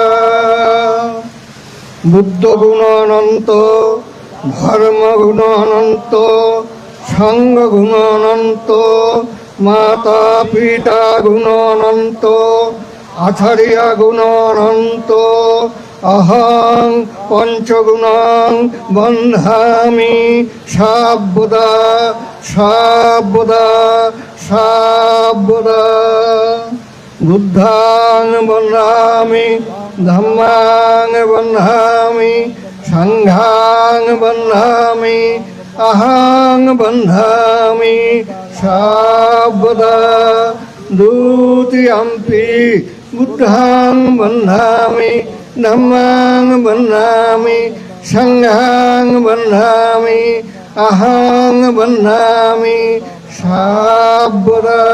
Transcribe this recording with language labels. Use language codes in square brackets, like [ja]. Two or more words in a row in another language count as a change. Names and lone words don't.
[pi] বুদ্ধ গুণ অনন্ত, ধর্ম গুণ অনন্ত, সংঘ গুণ অনন্ত, মাতা পিতা গুণ অনন্ত, আচার্য গুণ অনন্ত। অহং পঞ্চগুণং বন্ধামি সর্বদা সর্বদা সর্বদা। বুদ্ধাং বন্ধামি, ধম্মাং বন্ধামি, সংঘাং বন্ধামি, অহং বন্ধামি সর্বদা। দ্বিতীয়ম্পি বুদ্ধাং বন্ধামি, ধম্মাং বন্ধামি, সংঘাং বন্ধামি, অহং বন্ধামি সর্বদা।